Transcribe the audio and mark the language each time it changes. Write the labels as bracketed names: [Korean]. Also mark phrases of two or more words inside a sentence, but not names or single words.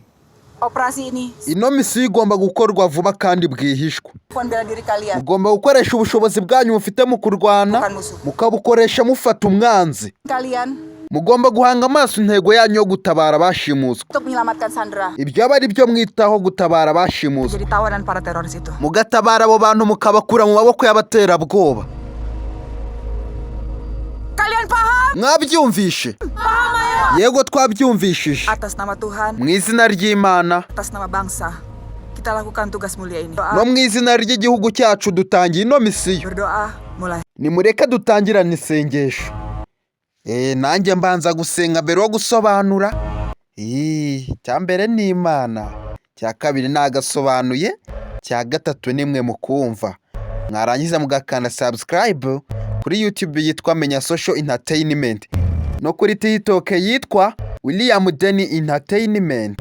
[Indonesian] Operasi ini [Kinyarwanda] Ino misiyo igomba gukorwa vuba kandi bwihishwa. [Indonesian] bela diri kalian. [Kinyarwanda] Mugomba gukoresha ubushobozi bwanyu mufite mu kurwana, [Indonesian] Bukan musuh. [Kinyarwanda] mukabukoresha mufata umwanzi. Kalian Mugomba guhanga amaso intego yanyu yo gutabara abashimuswe. [Indonesian] untuk menyelamatkan Sandra [Kinyarwanda] Ibyo aba ari byo mwitaho, gutabara abashimuswe. [Indonesian] jadi tawanan para teroris itu. [Kinyarwanda] Mugatabara abo bantu mukabakura mu maboko y'abaterabwoba. [Indonesian] Kalian paham? [Kinyarwanda] Mwabyumvishe? Yego twabyumvishije. [Indonesian] Atas nama Tuhan, [Kinyarwanda] Mu izina ry'Imana [Indonesian] atas nama bangsa, kita lakukan tugas mulia ini. [Kinyarwanda] no Doa, mu izina ry'igihugu cyacu dutangiye ino misiyo. [Indonesian] berdoa, mulai. [Kinyarwanda] Nimureke dutangirane isengesho. Nanjye mbanza gusenga mbere yo gusobanura. Cya mbere ni Imana, cya kabiri nagasobanuye, cya gatatu nimwe mukumva. Mwarangiza mugakanda subscribe kuri YouTube yitwa Menya Social Entertainment, no kuri TikTok yitwa William Den Entertainment.